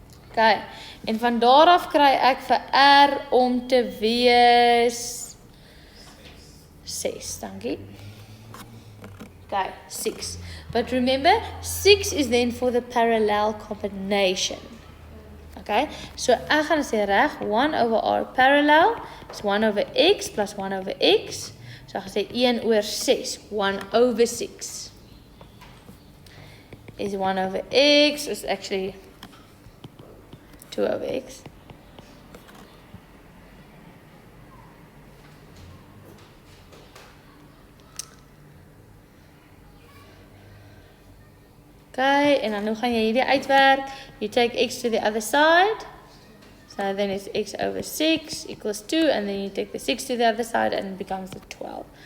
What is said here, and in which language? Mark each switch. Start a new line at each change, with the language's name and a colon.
Afrikaans: Okay, en van daar af kry ek vir R om te wees 6, dankie. Okay, 6.
English: But remember, 6 is then for the parallel combination. Okay,
Afrikaans: so ek gaan sê reg,
English: 1 over r parallel is 1 over x plus 1 over x.
Afrikaans: So ek gaan sê 1 oor 6,
English: 1 over 6 is 1 over x, is actually 2 over x.
Afrikaans: Okay, en dan hoe gaan jy hierdie uitwerk?
English: You take x to the other side. So then it's x over 6 equals 2, and then you take the 6 to the other side and it becomes the 12.